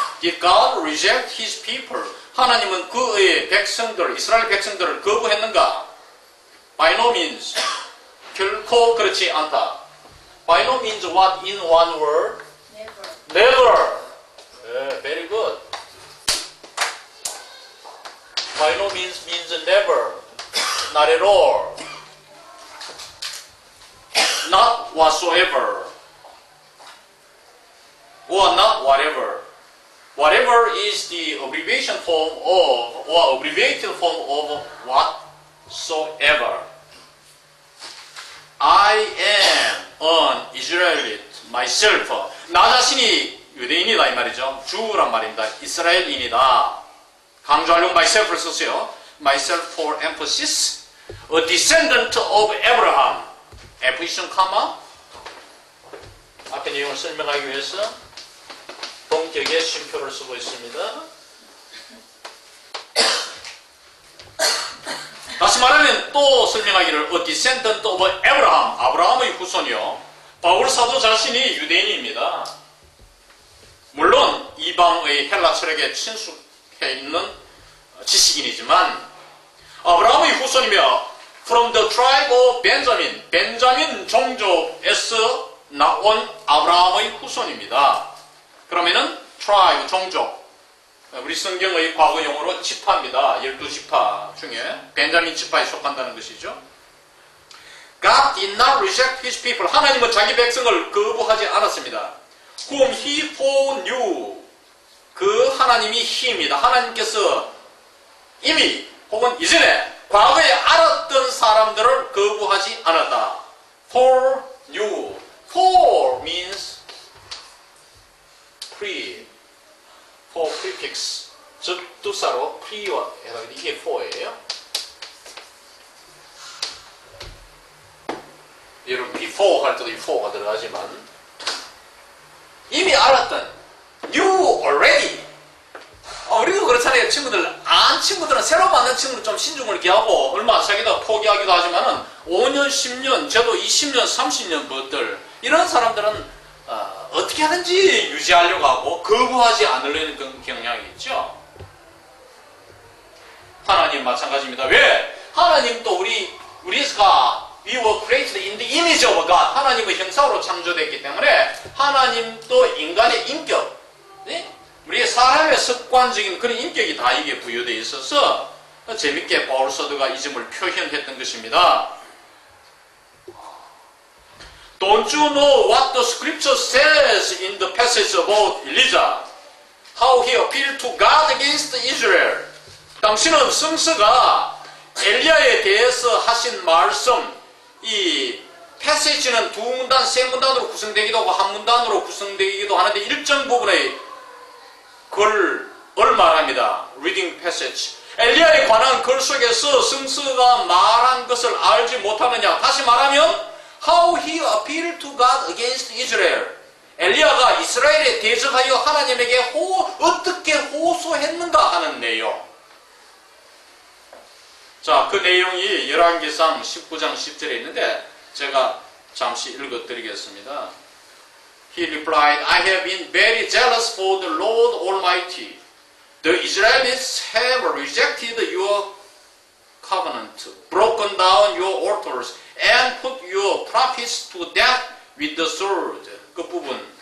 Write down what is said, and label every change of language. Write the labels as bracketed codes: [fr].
[en] Did God reject his people? [ko] 하나님은 그의 백성들, 이스라엘 백성들을 거부했는가? [en] By no means. [ko] 결코 그렇지 않다. [en] By no means what in one word? Never. Never. Yeah, very good. By no means never. Not at all. Not whatsoever. Or not whatever. Whatever is the abbreviation form of, or abbreviated form of whatsoever. I am an Israelite myself. [ko] 나 자신이 유대인이다 이 말이죠. 주란 말입니다. 이스라엘인이다. 강조하려고 myself를 썼어요. [en] myself for emphasis. A descendant of Abraham. F-이션 카마. [ko] 앞에 내용을 설명하기 위해서 동격의 쉼표를 쓰고 있습니다. 다시 말하면 또 설명하기를 [en] A descendant of Abraham. [ko] 아브라함의 후손이요. 바울 사도 자신이 유대인입니다. 물론 이방의 헬라 철학에 친숙해 있는 지식인이지만 아브라함의 후손이며 [en] from the tribe of Benjamin. [ko] 벤자민 종족에서 나온 아브라함의 후손입니다. 그러면은 tribe, 종족. 우리 성경의 과거 용어로 지파입니다. 12지파 중에 벤자민 지파에 속한다는 것이죠. [en] God did not reject his people. [ko] 하나님은 자기 백성을 거부하지 않았습니다. [en] Whom he foreknew. [ko] 그 하나님이 he입니다. 하나님께서 이미 혹은 이전에 과거에 알았던 사람들을 거부하지 않았다. [en] foreknew. For means pre. for prefix. [ko] 접두사로 pre와 해서 이게 for예요. 여러분 before 할 때도 이 for가 들어가지만 이미 알았던 [en] knew already. [ko] 우리도 그렇잖아요. 친구들, 안 친구들은 새로 만난 친구는 좀 신중을 기하고 얼마 안 사귀다가 포기하기도 하지만은 5년, 10년, 저도 20년, 30년 것들 이런 사람들은 어떻게 하는지 유지하려고 하고 거부하지 않으려는 그런 경향이 있죠. 하나님 마찬가지입니다. 왜? 하나님도 우리가 [en] we were created in the image of God. [ko] 하나님의 형상으로 창조됐기 때문에 하나님도 인간의 인격, 네? 우리의 사람의 습관적인 그런 인격이 다 이게 부여되어 있어서 재밌게 바울 사도가 이 점을 표현했던 것입니다. [en] Don't you know what the scripture says in the passage about Elijah? How he appealed to God against Israel. [ko] 당신은 성서가 엘리야에 대해서 하신 말씀, 이 패시지는 두 문단, 세 문단으로 구성되기도 하고 한 문단으로 구성되기도 하는데 일정 부분의 글을 말합니다. [en] Reading passage. [ko] 엘리야에 관한 글 속에서 성서가 말한 것을 알지 못하느냐. 다시 말하면 [en] How he appealed to God against Israel. [ko] 엘리야가 이스라엘에 대적하여 하나님에게 어떻게 호소했는가 하는 내용. 자, 그 내용이 열왕기상 19장 10절에 있는데 제가 잠시 읽어드리겠습니다. [en] He replied, I have been very jealous for the Lord Almighty. The Israelites have rejected your covenant, broken down your altars, and put your prophets to death with the sword. [ko] 그 부분.